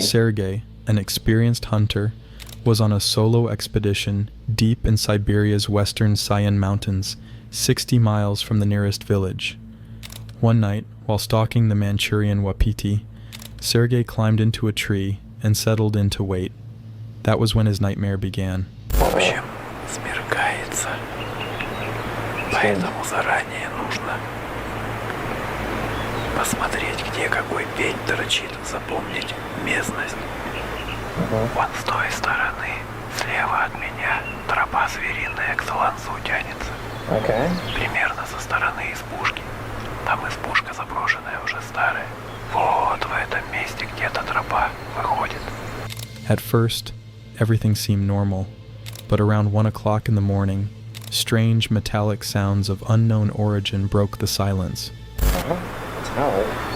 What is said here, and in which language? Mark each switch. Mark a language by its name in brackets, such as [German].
[English] Sergei, an experienced hunter, was on a solo expedition deep in Siberia's western Sayan Mountains, 60 miles from the nearest village. One night, while stalking the Manchurian wapiti, Sergei climbed into a tree and settled in to wait. That was when his nightmare began. [Russian] В общем, смеркается. Поэтому заранее нужно посмотреть, где какой пень торчит, запомнить местность. Вон с той стороны, слева от меня, тропа звериная к Солонцу тянется. Примерно со стороны избушки. Там избушка заброшенная, уже старая. Вот в этом месте где-то тропа выходит. [English] At first, everything seemed normal, but around 1 o'clock in the morning, strange metallic sounds of unknown origin broke the silence. Metallic?